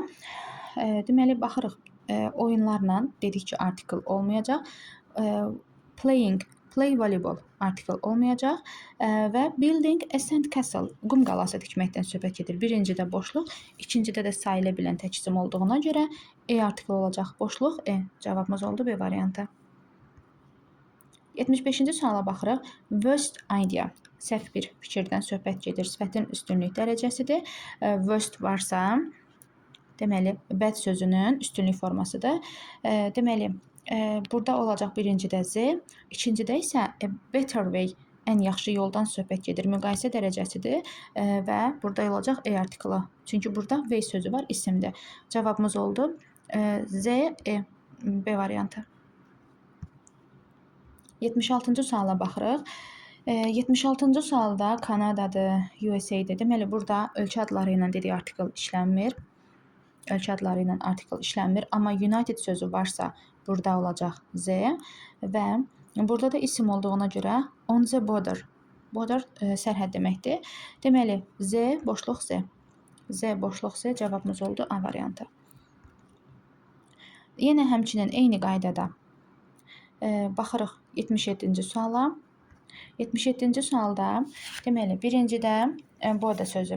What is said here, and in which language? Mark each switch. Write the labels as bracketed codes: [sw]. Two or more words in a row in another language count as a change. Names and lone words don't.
[az] Deməli, baxırıq. Oyunlarla dedik ki, artikel olmayacaq. [en] Play volleyball [az] artikel olmayacaq. [en] Və building a sand castle, [az] qum qalası tikməkdən söhbət gedir. Birincidə boşluq, ikincidə də sayıla bilən tək isim olduğuna görə E artikel olacaq. Boşluq E. Cavabımız oldu B variantı. 75-ci suala baxırıq. [en] Worst idea. [az] Səhv bir fikirdən söhbət gedir. Sifətin üstünlük dərəcəsidir. Worst varsa, deməli, bad sözünün üstünlük formasıdır. Deməli, burada olacaq birincidə Z, ikincidə isə [en] a better way, [az] ən yaxşı yoldan söhbət gedir. Müqayisə dərəcəsidir və burada olacaq E artiklı. Çünki burada way sözü var, isimdir. Cavabımız oldu Z, E, B variantı. 76-cı suala baxırıq. 76-cı sualda Kanadadır, USA-dir. Deməli, burada ölkə adları ilə dediyi artikel işlənmir. Ölkə adları ilə artikel işlənmir. Amma United sözü varsa, burada olacaq Z. Və burada da isim olduğuna görə [en] on the border. [az] Border sərhəd deməkdir. Deməli, Z, boşluq Z. Z, boşluq Z cavabımız oldu A variantı. Yenə həmçinin eyni qaydada baxırıq 77-ci suala. 77-ci sualda deməli birincidə border sözü.